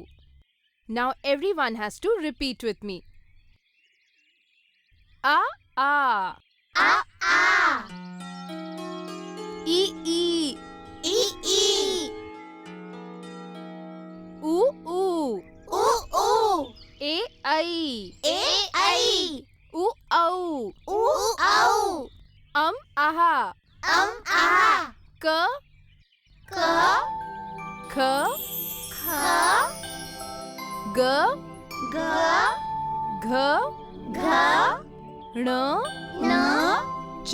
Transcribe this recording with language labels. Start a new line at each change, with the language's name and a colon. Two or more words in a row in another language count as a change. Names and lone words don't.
English: Now everyone has to repeat with me.
Hindi: A A A A E E E E U U U U A I A I U Au U Au Aha Ah K K K Kh G G Gh Gh N N Ch